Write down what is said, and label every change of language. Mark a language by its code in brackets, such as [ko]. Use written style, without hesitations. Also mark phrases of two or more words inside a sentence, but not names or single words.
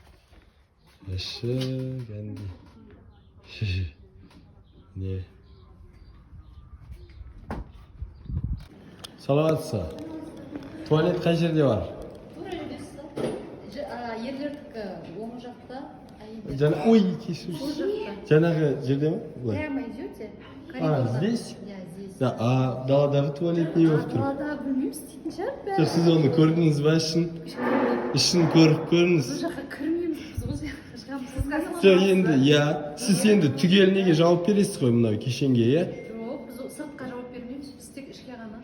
[kk] Не? Саламатсыз. Туалет қай жерде бар? Ерлердікі оң жақта. Ой, кешіріңіз. Жаңағы жерде ме? [ru] Прямо идете? Здесь? Здесь. [kk] Даладағы туалет не болып тұр? Даладағы білмеймін, істейтін шығар. Жоқ, сіз оны көрдіңіз ба ішін көріп көріңіз. Бұл жаққа кірмейміз, біз шығамыз. Жоқ, енді, сіз енді түгел неге жауап бересіз ғой мынау кешенге, Жоқ, біз сыртқа жауап бермейміз, біз тек ішке ғана.